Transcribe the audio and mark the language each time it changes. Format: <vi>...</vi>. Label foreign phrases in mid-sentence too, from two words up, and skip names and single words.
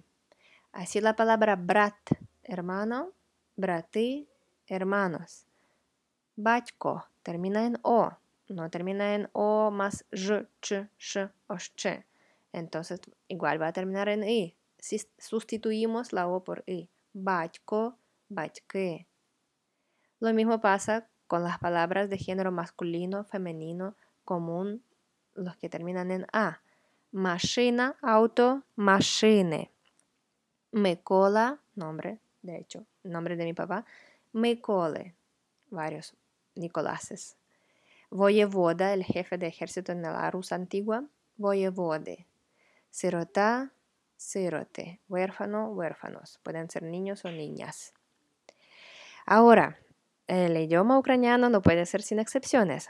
<es>Así la palabra brat, hermano, brati, hermanos. Батько termina en o, no termina en o más j, ch, sh o sh. Entonces igual va a terminar en i. Si sustituimos la o por i.</es> <uk>Батько, батьки.</uk> <es>Lo mismo pasa con las palabras de género masculino, femenino, común, los que terminan en a.</es> <uk>Машина, auto, машини.</uk> <es>Микола, nombre, de hecho, nombre de mi papá. Миколи, varios Nicolases. Voyevoda, el jefe de ejército en la Rus antigua.</es> <uk>Воєводи. Сирота, сироти.</uk> <es>Huérfano, huérfanos. Pueden ser niños o niñas. Ahora, el idioma ucraniano no puede ser sin excepciones.</es>